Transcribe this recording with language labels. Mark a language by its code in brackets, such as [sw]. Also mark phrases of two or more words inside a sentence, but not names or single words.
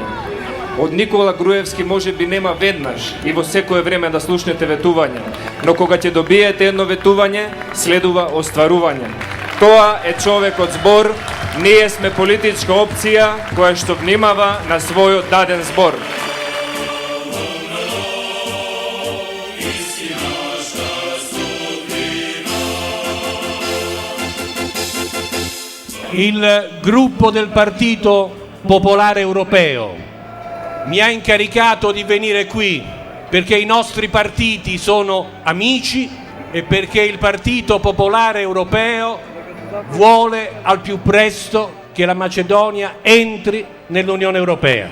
[mk] Од Никола Груевски може би нема веднаш и во секое време да слушнете ветување, но кога ќе добиете едно ветување, следува остварување. Тоа е човекот збор, ние сме политичка опција која што внимава на својот даден збор. [it] Il gruppo del Partito Popolare Europeo mi ha incaricato di venire qui perché i nostri partiti sono amici e perché il Partito Popolare Europeo vuole al più presto che la Macedonia entri nell'Unione Europea.